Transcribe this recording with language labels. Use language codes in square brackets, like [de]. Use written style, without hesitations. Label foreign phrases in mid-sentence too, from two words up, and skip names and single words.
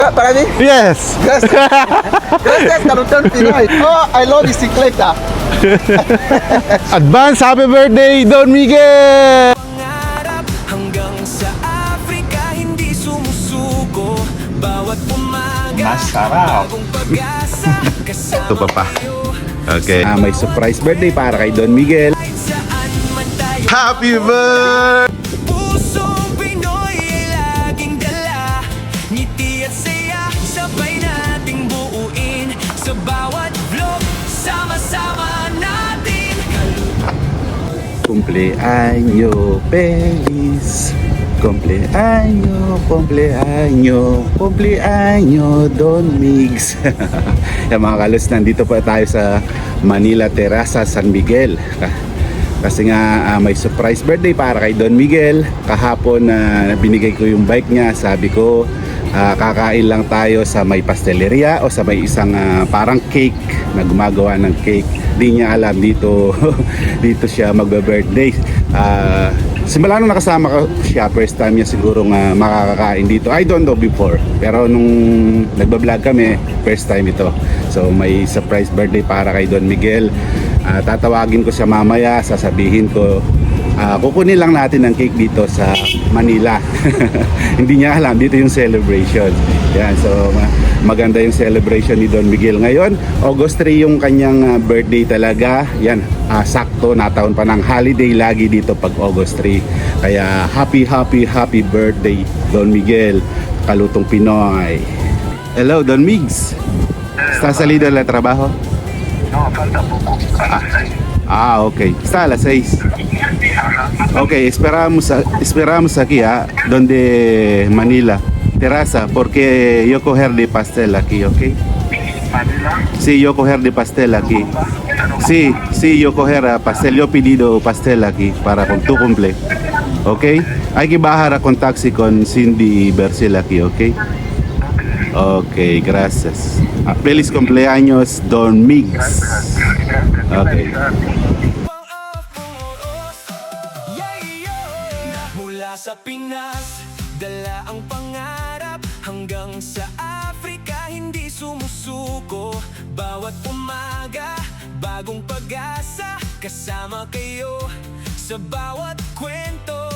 [es] Para mí, [en] Yes! [es] gracias. Gracias, [en] Karutan Pinoy. Oh, I love bicicleta. Advance happy birthday, Don Miguel! [tl] Pangarap hanggang sa Africa, hindi sumusuko. Bawat umaga, Masarap. bagong pag-asa. Ito Kasama pa. kayo, Okay. May [en] surprise birthday [tl] para kay Don Miguel. kahit saan man tayo. [en] Happy birthday! [tl] Pusong Pinoy ay laging dala. Ngiti at saya, sabay nating buuin. Sa bawat vlog, sama-sama natin. [es] Cumpleaños feliz. Cumpleaños, cumpleaños, cumpleaños Don Migs. [tl] Yung mga kalos, nandito pa tayo sa Manila Terraza, San Miguel. Kasi nga may [en] surprise birthday [tl] para kay Don Miguel. Kahapon na binigay ko yung bike niya. Sabi ko kakain lang tayo sa may pasteleria o sa may isang parang cake na gumagawa ng cake. Di niya alam dito dito siya magbe-birthday. Simula nung nakasama ko siya, [en] first time [tl] niya siguro makakakain dito. [en] I don't know before, [tl] pero nung nagbablog kami, [en] first time [tl] ito. So may [en] surprise birthday [tl] para kay Don Miguel. Tatawagin ko siya mamaya, sasabihin ko kukunin lang natin ng cake dito sa Manila. Hindi niya alam, dito yung celebration. Yan, so maganda yung celebration ni Don Miguel ngayon. August 3 yung kanyang birthday talaga. Yan, sakto, nataon pa ng holiday lagi dito pag August 3. Kaya [en] happy birthday [tl] Don Miguel, Kalutong Pinoy. [en] Hello Don Migs. [es] ¿Estás salido del trabajo? No, falta poco. Okay. Está a las 6. Okay, esperamos aquí, donde Manila, terraza, porque yo coger de pastel aquí, ¿ok? Manila. Sí, yo coger de pastel aquí. Sí, yo coger pastel, yo pedido pastel aquí para con tu cumple, ¿ok? Hay que bajar con taxi con Cindy Bercel aquí, ¿ok? Ok, gracias. Feliz cumpleaños, Don Migs. Okay. [tl] Mula sa Pinas, dala ang pangarap hanggang sa Africa, hindi sumusuko. Bawat umaga, bagong pag-asa, kasama kayo sa bawat kwento.